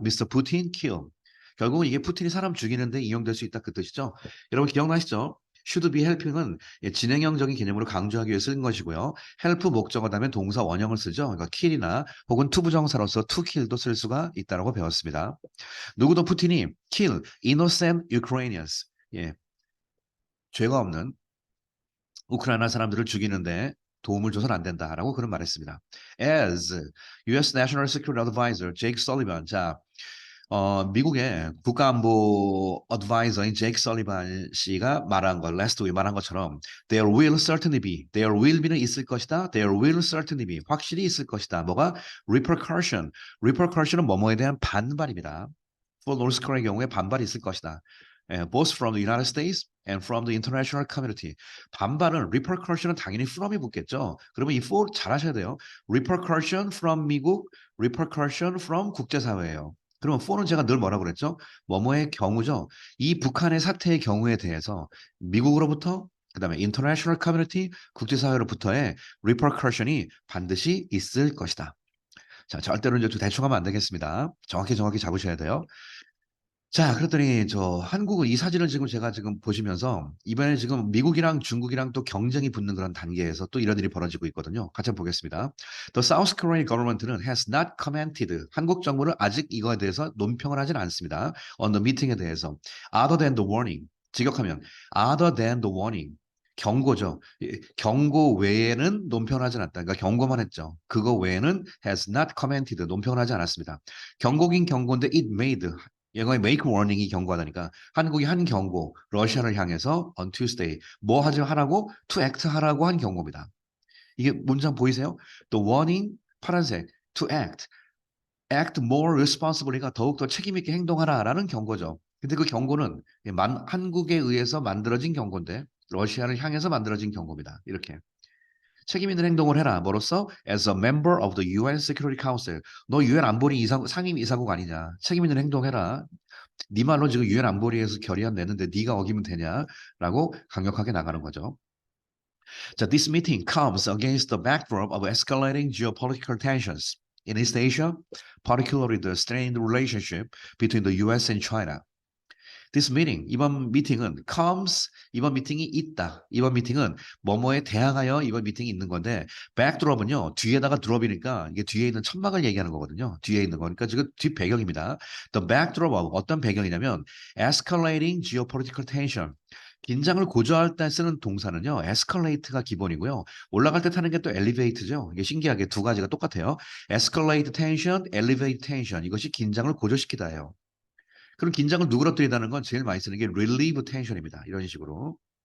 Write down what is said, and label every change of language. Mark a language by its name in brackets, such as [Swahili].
[English] Mr. Putin kill. [Korean] 결국은 이게 푸틴이 사람 죽이는데 인용될 수 있다 그 뜻이죠. 여러분 기억나시죠? [English] should be helping [Korean] 은 진행형적인 개념으로 강조하기 위해 쓰는 것이고요. help 목적어 다음에 동사 원형을 쓰죠. 그러니까 kill이나 혹은 투부정사로서 [English] to kill [Korean] 도 쓸 수가 있다고 배웠습니다. 누구도 푸틴이 [English] kill innocent Ukrainians. [Korean] 예, 죄가 없는 우크라이나 사람들을 죽이는데 도움을 줘서는 안 된다라고 그런 말했습니다. [English] As U.S. National Security Advisor Jake Sullivan, [Korean] 자, 미국의 국가안보 어드바이저인 제이크 설리반 씨가 말한 것, [English] last week [Korean] 말한 것처럼 [English] there will certainly be, there will be는 [Korean] 있을 것이다, [English] there will certainly be, [Korean] 확실히 있을 것이다. 뭐가? repercussion, repercussion은 뭐뭐에 대한 반발입니다. [English] for North Korea [Korean] 의 경우에 반발이 있을 것이다. [English] both from the United States and from the international community. [Korean] 반발은 repercussion은 당연히 from이 붙겠죠. 그러면 이 for 잘 하셔야 돼요. [English] repercussion from 미국, repercussion from 국제사회예요. [Korean] 그러면 for는 제가 늘 뭐라고 그랬죠? 뭐뭐의 경우죠. 이 북한의 사태의 경우에 대해서 미국으로부터 그다음에 [English] international community, [Korean] 국제사회로부터의 repercussion이 반드시 있을 것이다. 자, 절대로 이제 대충 하면 안 되겠습니다. 정확히 잡으셔야 돼요. 자, 그랬더니 한국은 이 사진을 제가 지금 보시면서 이번에 지금 미국이랑 중국이랑 또 경쟁이 붙는 그런 단계에서 또 이런 일이 벌어지고 있거든요. 같이 한번 보겠습니다. [English] The South Korean government는 has not commented. [Korean] 한국 정부는 아직 이거에 대해서 논평을 하진 않습니다. [English] on the meeting에 대해서. other than the warning. 직역하면 other than the warning. [Korean] 경고죠. 경고 외에는 논평을 하지 않았다. 그러니까 경고만 했죠. 그거 외에는 [English] has not commented. [Korean] 논평을 하지 않았습니다. 경고긴 경고인데 [English] it made. [Korean] 영어의 make warning이 경고하다니까 한국이 한 경고, 러시아를 향해서 [English] on Tuesday [Korean] 뭐 하라고? [English] to act [Korean] 하라고 한 경고입니다. 이게 문장 보이세요? [English] The warning 파란색 to act more responsibly가 [Korean] 더욱더 책임있게 행동하라라는 경고죠. 근데 그 경고는 한국에 의해서 만들어진 경고인데 러시아를 향해서 만들어진 경고입니다. 이렇게. 책임 있는 행동을 해라. 뭐로써? [English] As a member of the UN Security Council. [Korean] 너 UN 안보리 상임 이사국 아니냐. 책임 있는 행동해라. 네 말로 지금 UN 안보리에서 결의안 내는데 네가 어기면 되냐라고 강력하게 나가는 거죠. [English] 자, this meeting comes against the backdrop of escalating geopolitical tensions in East Asia, particularly the strained relationship between the US and China. This meeting, [Korean] 이번 미팅은 comes, 이번 미팅이 있다. 이번 미팅은 뭐뭐에 대항하여 이번 미팅이 있는 건데 backdrop은요. 뒤에다가 drop이니까 이게 뒤에 있는 천막을 얘기하는 거거든요. 뒤에 있는 거니까 지금 뒷 배경입니다. [English] The backdrop of [Korean] 어떤 배경이냐면 [English] escalating geopolitical tension. [Korean] 긴장을 고조할 때 쓰는 동사는요. escalate가 기본이고요. 올라갈 때 타는 게 또 elevate죠. 이게 신기하게 두 가지가 똑같아요. [English] escalate tension, elevate tension. [Korean] 이것이 긴장을 고조시키다예요. 그럼 긴장을 누그러뜨리다는 건 제일 많이 쓰는 게 [English] relieve tension [Korean] 입니다. 이런 식으로.